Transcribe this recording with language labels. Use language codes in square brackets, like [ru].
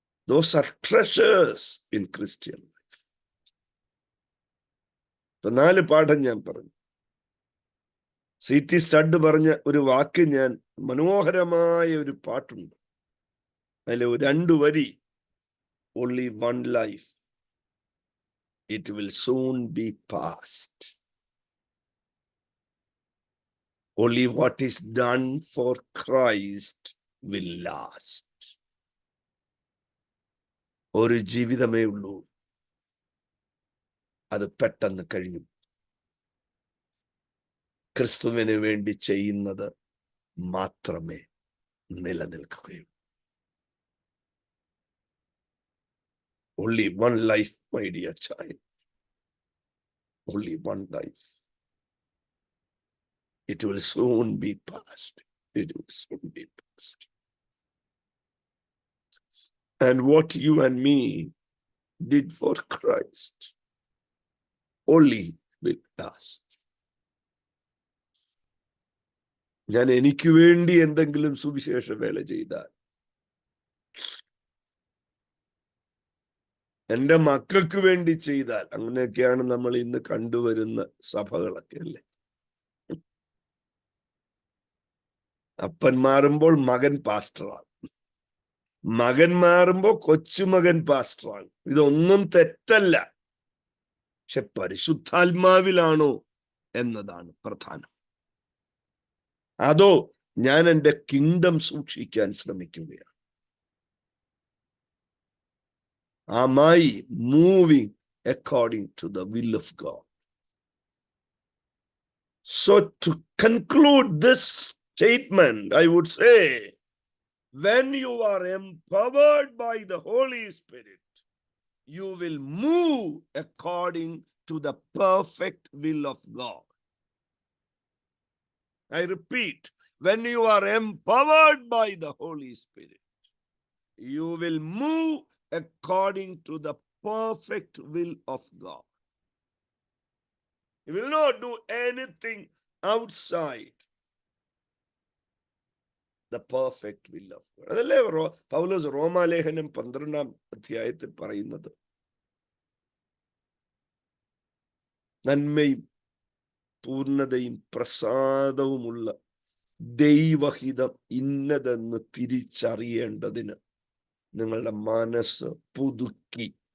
[en] Those are treasures in Christian life. [ml] 4 പാഠം ഞാൻ പറഞ്ഞു. C.T. സ്റ്റഡ് പറഞ്ഞ ഒരു വാക്ക്, ഞാൻ മനോഹരമായ ഒരു പാട്ടുണ്ട്, അതിൽ 2 വരി, [en] only one life, it will soon be past. Only what is done for Christ will last. [ml] ഒരു ജീവിതമേ ഉള്ളൂ, അത് പെട്ടെന്ന് കഴിഞ്ഞു. ക്രിസ്തുവിന് വേണ്ടി ചെയ്യുന്നത് മാത്രമേ നിലനിൽക്കുകയുള്ളൂ. [en] Only one life, my dear child. Only one life. It will soon be past. It will soon be past. And what you and me did for Christ only will last. [ml] ഞാൻ എനിക്ക് വേണ്ടി എന്തെങ്കിലും സുവിശേഷ വേല ചെയ്താൽ, എൻ്റെ മക്കൾക്ക് വേണ്ടി ചെയ്താൽ, അങ്ങനെയൊക്കെയാണ് നമ്മൾ ഇന്ന് കണ്ടുവരുന്ന സഭകളൊക്കെ അല്ലേ. അപ്പൻ മാറുമ്പോൾ മകൻ പാസ്റ്ററാണ്, മകൻ മാറുമ്പോൾ കൊച്ചുമകൻ പാസ്റ്ററാണ്. ഇതൊന്നും തെറ്റല്ല, പക്ഷെ പരിശുദ്ധാത്മാവിലാണോ എന്നതാണ് പ്രധാനം. അതോ ഞാൻ എൻ്റെ കിങ്ഡം സൂക്ഷിക്കാൻ ശ്രമിക്കുകയാണ്? [en] Am I moving according to the will of God? So to conclude this statement, I would say, when you are empowered by the Holy Spirit, you will move according to the perfect will of God. I repeat, when you are empowered by the Holy Spirit, you will move according to the perfect will of God. You will not do anything outside the perfect will of God. [ml] അതല്ലേ പൗലോസ് റോമാലേഖനം 12-ാം അധ്യായത്തിൽ പറയുന്നത്. നന്മയും പൂർണ്ണതയും പ്രസാദവുമുള്ള ദൈവഹിതം ഇന്നതെന്ന് തിരിച്ചറിയേണ്ടതിന് നിങ്ങളുടെ മനസ്സ് പുതുക്കി